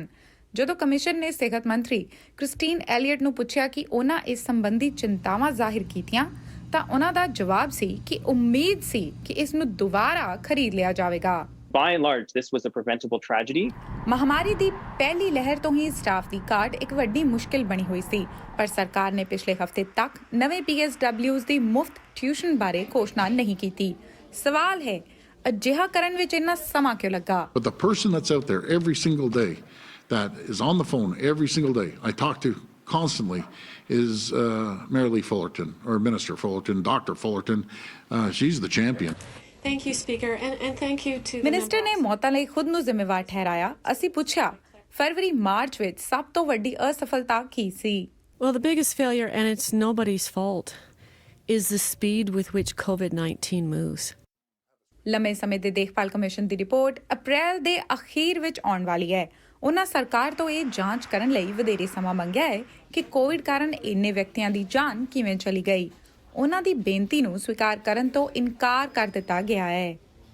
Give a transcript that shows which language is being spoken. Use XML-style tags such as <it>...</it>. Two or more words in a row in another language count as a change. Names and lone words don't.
<pa>ਜਦੋਂ ਕਮਿਸ਼ਨ ਨੇ ਸਿਹਤ ਮੰਤਰੀ ਕ੍ਰਿਸਟੀਨ ਐਲੀਅਟ ਨੂੰ ਪੁੱਛਿਆ ਕਿ ਉਹਨਾਂ ਇਸ ਸੰਬੰਧੀ ਚਿੰਤਾਵਾਂ ਜ਼ਾਹਿਰ ਕੀਤੀਆਂ ਤਾਂ ਉਹਨਾਂ ਦਾ ਜਵਾਬ ਸੀ ਕਿ ਉਮੀਦ ਸੀ ਕਿ ਇਸ ਨੂੰ ਦੁਬਾਰਾ ਖਰੀਦ ਲਿਆ ਜਾਵੇਗਾ।</pa> <en>By and large, this was a preventable tragedy.</en> <pa>ਮਹਾਮਾਰੀ ਦੀ ਪਹਿਲੀ ਲਹਿਰ ਤੋਂ ਹੀ ਸਟਾਫ ਦੀ ਘਾਟ ਇੱਕ ਵੱਡੀ ਮੁਸ਼ਕਿਲ ਬਣੀ ਹੋਈ ਸੀ ਪਰ ਸਰਕਾਰ ਨੇ ਪਿਛਲੇ ਹਫ਼ਤੇ ਤੱਕ ਨਵੇਂ PSWs ਦੀ ਮੁਫਤ ਟਿਊਸ਼ਨ ਬਾਰੇ ਘੋਸ਼ਣਾ ਨਹੀਂ ਕੀਤੀ। ਸਵਾਲ ਹੈ ਅਜਿਹਾ ਕਰਨ ਵਿੱਚ ਇੰਨਾ ਸਮਾਂ ਕਿਉਂ ਲੱਗਾ?</pa> <en>But the person that's out there every single day that is on the phone every single day I talk to constantly is Marilee Fullerton or Minister Fullerton, Dr. Fullerton. She's the champion. Thank you, Speaker, and thank you to the</en> <pa>ਮਿਨਿਸਟਰ ਨੇ ਮੌਤਾਂ ਲਈ ਖੁਦ ਨੂੰ ਜ਼ਿੰਮੇਵਾਰ ਠਹਿਰਾਇਆ। ਅਸੀਂ ਪੁੱਛਿਆ ਫਰਵਰੀ ਮਾਰਚ ਵਿੱਚ ਸਭ ਤੋਂ ਵੱਡੀ ਅਸਫਲਤਾ ਕੀ ਸੀ?</pa> <en>Well, the biggest failure, and it's nobody's fault, is the speed with which COVID-19 moves.</en> <pa>ਲੰਮੇ ਸਮੇਂ ਦੇ ਦੇਖਭਾਲ ਕਮਿਸ਼ਨ ਦੀ ਰਿਪੋਰਟ ਅਪ੍ਰੈਲ ਦੇ ਅਖੀਰ ਵਿੱਚ ਆਉਣ ਵਾਲੀ ਹੈ। ਉਹਨਾਂ ਸਰਕਾਰ ਤੋਂ ਇਹ ਜਾਂਚ ਕਰਨ ਲਈ ਵਧੇਰੇ ਸਮਾਂ ਮੰਗਿਆ ਹੈ ਕਿ ਕੋਵਿਡ ਕਾਰਨ ਇੰਨੇ ਵਿਅਕਤੀਆਂ ਦੀ ਜਾਨ ਕਿਵੇਂ ਚਲੀ ਗਈ। ਉਹਨਾਂ ਦੀ ਬੇਨਤੀ ਨੂੰ ਸਵੀਕਾਰ ਕਰਨ ਤੋਂ ਇਨਕਾਰ ਕਰ ਦਿੱਤਾ ਗਿਆ ਹੈ।</pa>